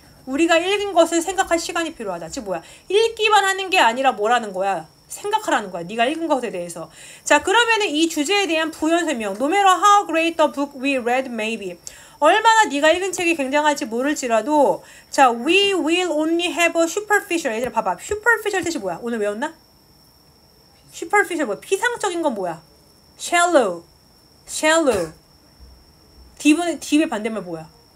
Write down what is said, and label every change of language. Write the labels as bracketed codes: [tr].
[ko] 우리가 읽은 것을 생각할 시간이 필요하다. 즉 뭐야? 읽기만 하는 게 아니라 뭐라는 거야? 생각하라는 거야. 네가 읽은 것에 대해서. 자, 그러면은 이 주제에 대한 부연 설명. [en] No matter how great the book we read may be. [ko] 얼마나 네가 읽은 책이 굉장할지 모를지라도 자, [en] we will only have a superficial. [ko] 얘들아 봐봐. superficial 뜻이 뭐야? 오늘 외웠나? superficial 뭐야? 피상적인 건 뭐야? shallow. shallow. deep의 반대말 뭐야?